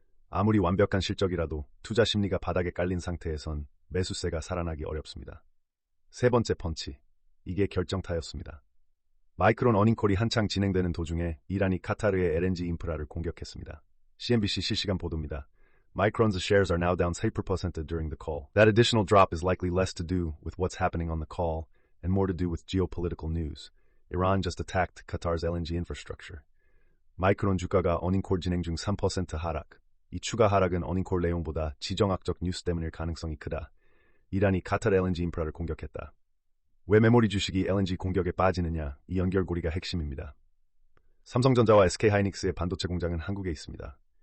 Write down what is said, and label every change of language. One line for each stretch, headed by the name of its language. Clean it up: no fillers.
Korean: 아무리 완벽한 실적이라도 투자 심리가 바닥에 깔린 상태에선 매수세가 살아나기 어렵습니다. 세 번째 펀치. 이게 결정타였습니다. 마이크론 어닝콜이 한창 진행되는 도중에 이란이 카타르의 LNG 인프라를 공격했습니다. CNBC 실시간 보도입니다.
English: Micron's shares are now down 3% during the call. That additional drop is likely less to do with what's happening on the call and more to do with geopolitical news. Iran just attacked Qatar's LNG infrastructure.
Korean: 마이크론 주가가 어닝콜 진행 중 3% 하락. 이 추가 하락은 어닝콜 내용보다 지정학적 뉴스 때문일 가능성이 크다. 이란이 카타르 LNG 인프라를 공격했다. 왜 메모리 주식이 LNG 공격에 빠지느냐? 이 연결고리가 핵심입니다. 삼성전자와 SK하이닉스의 반도체 공장은 한국에 있습니다.